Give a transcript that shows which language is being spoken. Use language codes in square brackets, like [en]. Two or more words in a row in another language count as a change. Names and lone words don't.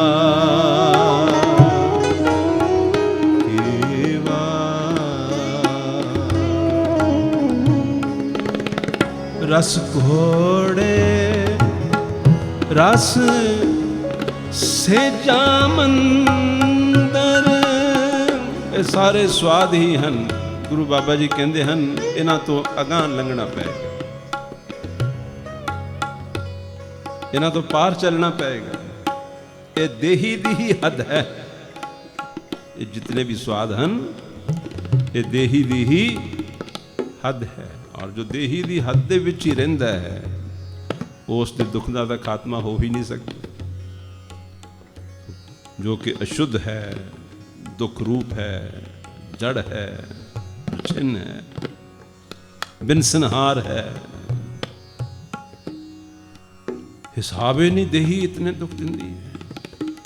[pa] ਰਸ ਘੋੜੇ ਰਸ ਸੇਜਾ ਮੰਦਰ ਇਹ ਸਾਰੇ ਸਵਾਦ ਹੀ ਹਨ। ਗੁਰੂ ਬਾਬਾ ਜੀ ਕਹਿੰਦੇ ਹਨ ਇਹਨਾਂ ਤੋਂ ਅਗਾਂਹ ਲੰਘਣਾ ਪਏਗਾ, ਇਹਨਾਂ ਤੋਂ ਪਾਰ ਚੱਲਣਾ ਪਏਗਾ। ਇਹ ਦੇਹੀ ਦੀ ਹੀ ਹੱਦ ਹੈ। ਇਹ ਜਿਤਨੇ ਵੀ ਸਵਾਦ ਹਨ ਇਹ ਦੇਹੀ ਦੀ ਹੀ ਹੱਦ ਹੈ। ਔਰ ਜੋ ਦੇਹੀ ਦੀ ਹੱਦ ਦੇ ਵਿੱਚ ਹੀ ਰਹਿੰਦਾ ਹੈ ਉਸ ਦੇ ਦੁੱਖ ਦਾ ਤਾਂ ਖਾਤਮਾ ਹੋ ਹੀ ਨਹੀਂ ਸਕਦਾ। [hi] जो कि अशुद्ध है, दुख रूप है, जड़ है, छिन्न है, बिनसनहार है, हिसाबे नहीं देही इतने दुख दिंदी है।